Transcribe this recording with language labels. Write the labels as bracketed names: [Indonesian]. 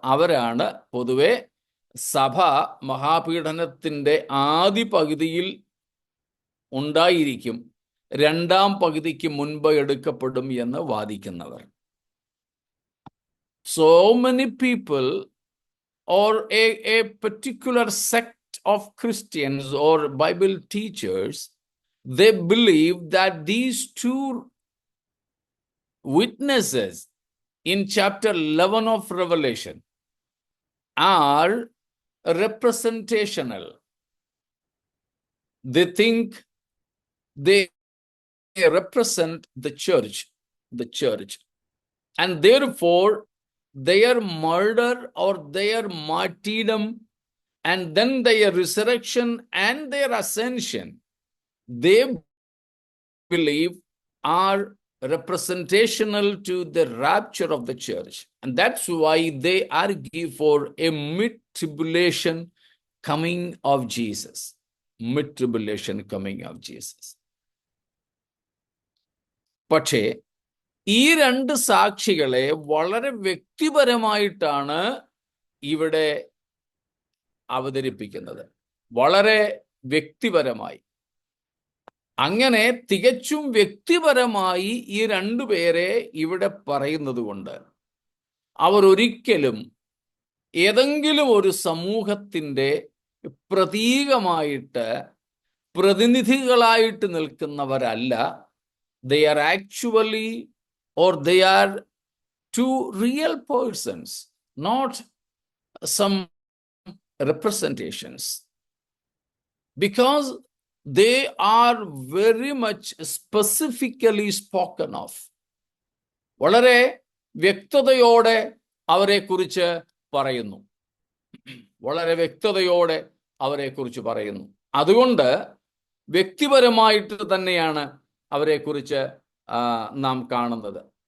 [Malayalam] അവരാണ് പൊതുവെ സഭ മഹാപീഡനത്തിൻ്റെ ആദ്യ പകുതിയിൽ ഉണ്ടായിരിക്കും, രണ്ടാം പകുതിക്ക് മുൻപ് എടുക്കപ്പെടും എന്ന് വാദിക്കുന്നവർ. [English] So many people or a particular sect of Christians or Bible teachers, they believe that these two witnesses in chapter 11 of Revelation are representational. They think they represent the church, and therefore their murder or their martyrdom and then their resurrection and their ascension, they believe are representational to the rapture of the church. And that's why they argue for a mid-tribulation coming of Jesus. Mid-tribulation coming of Jesus. [Malayalam] പക്ഷേ ഈ രണ്ട് സാക്ഷികളെ വളരെ വ്യക്തിപരമായിട്ടാണ് ഇവിടെ അവതരിപ്പിക്കുന്നത്. വളരെ വ്യക്തിപരമായി. അങ്ങനെ തികച്ചും വ്യക്തിപരമായി ഈ രണ്ടുപേരെ ഇവിടെ പറയുന്നത് കൊണ്ട് അവർ ഒരിക്കലും ഏതെങ്കിലും ഒരു സമൂഹത്തിൻ്റെ പ്രതീകമായിട്ട് പ്രതിനിധികളായിട്ട് നിൽക്കുന്നവരല്ല. [English] They are actually, or they are two real persons, not some representations, because they are very much specifically spoken of. [Malayalam] വളരെ വ്യക്തതയോടെ അവരെക്കുറിച്ച് പറയുന്നു. വളരെ വ്യക്തതയോടെ അവരെക്കുറിച്ച് പറയുന്നു. അതുകൊണ്ട് വ്യക്തിപരമായിട്ട് തന്നെയാണ് അവരെക്കുറിച്ച് നാം കാണുന്നത്.